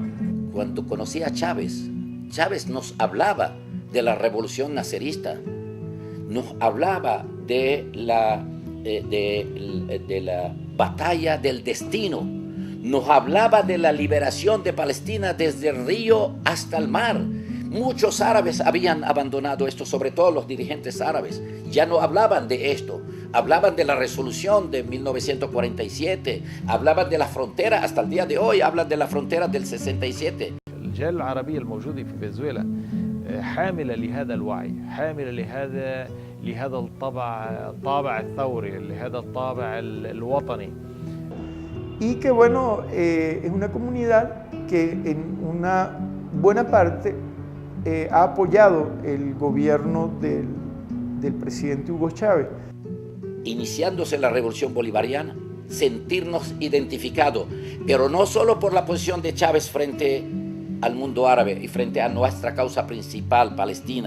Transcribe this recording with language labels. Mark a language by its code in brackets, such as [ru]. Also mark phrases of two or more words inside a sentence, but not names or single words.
[es] Cuando conocí a Chávez, Chávez nos hablaba de la revolución nacerista, nos hablaba de la batalla del destino, nos hablaba de la liberación de Palestina desde el río hasta el mar. Muchos árabes habían abandonado esto, sobre todo los dirigentes árabes. Ya no hablaban de esto, hablaban de la resolución de 1947, hablaban de la frontera, hasta el día de hoy hablan de la frontera del 67. [ar] الجالية العربية الموجودة في فنزويلا حاملة لهذا الوعي، حاملة لهذا الطابع الثوري، لهذا الطابع الوطني. [es] Y que bueno, es una comunidad que en una buena parte ha apoyado el gobierno del presidente Hugo Chávez. Iniciándose la revolución bolivariana, sentirnos identificados, pero no solo por la posición de Chávez frente al mundo árabe y frente a nuestra causa principal, Palestina,